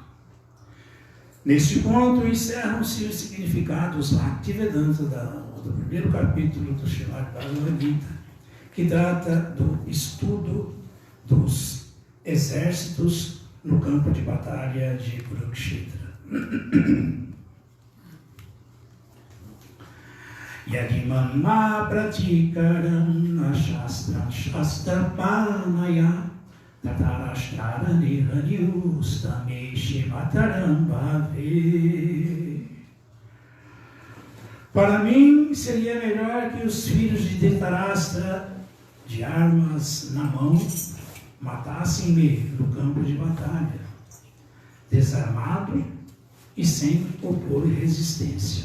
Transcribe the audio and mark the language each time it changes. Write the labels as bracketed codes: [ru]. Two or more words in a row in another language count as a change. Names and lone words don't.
[pt] Neste ponto, encerram-se os significados Bhaktivedanta do primeiro capítulo do Srimad Bhagavad Gita, que trata do estudo dos exércitos no campo de batalha de Kurukshetra. [sa] यदिमाम् प्रतीकारम् अशस्त्रम् शस्त्रपाणय ततराष्टराणि हन्युस्तमे शिमतरम् भवे. [pt] Para mim, seria melhor que os filhos de Dhritarashtra, de armas na mão, matassem-me no campo de batalha, desarmado e sem opor resistência.